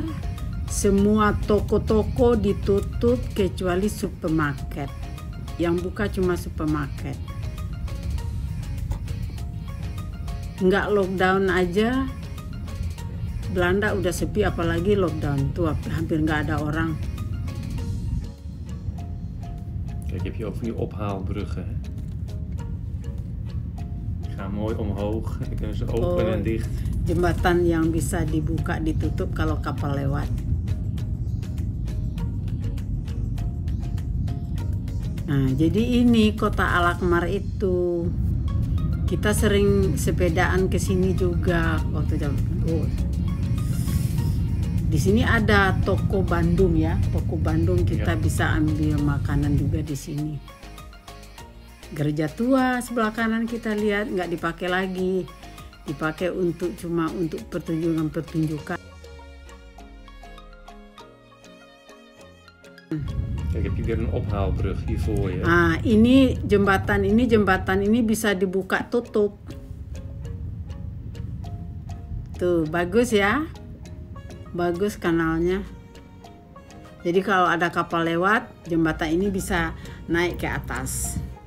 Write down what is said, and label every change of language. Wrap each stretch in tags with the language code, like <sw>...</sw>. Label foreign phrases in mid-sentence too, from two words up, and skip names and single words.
<id>Semua toko-toko ditutup kecuali supermarket. Yang buka cuma supermarket. Nggak lockdown aja Belanda udah sepi, apalagi lockdown tuh hampir nggak ada orang.</id> <nl>Kijk, heb je ook van die ophaalbruggen. Hè? Die gaan mooi omhoog. Dan kunnen ze open en dicht.</nl> <id>Jembatan yang bisa dibuka ditutup kalau kapal lewat. Nah, jadi ini Kota Alkmaar itu. Kita sering sepedaan ke sini juga waktu jam. Di sini ada toko Bandung ya, toko Bandung kita bisa ambil makanan juga di sini. Gereja tua sebelah kanan kita lihat nggak dipakai lagi, dipakai cuma untuk pertunjukan.</id> <nl>Kijk, heb je weer een ophaalbrug hier voor je.</nl> <id>Ah, ini jembatan ini bisa dibuka tutup. Tuh, bagus ya. Bagus kanalnya. Jadi kalau ada kapal lewat, jembatan ini bisa naik ke atas.</id>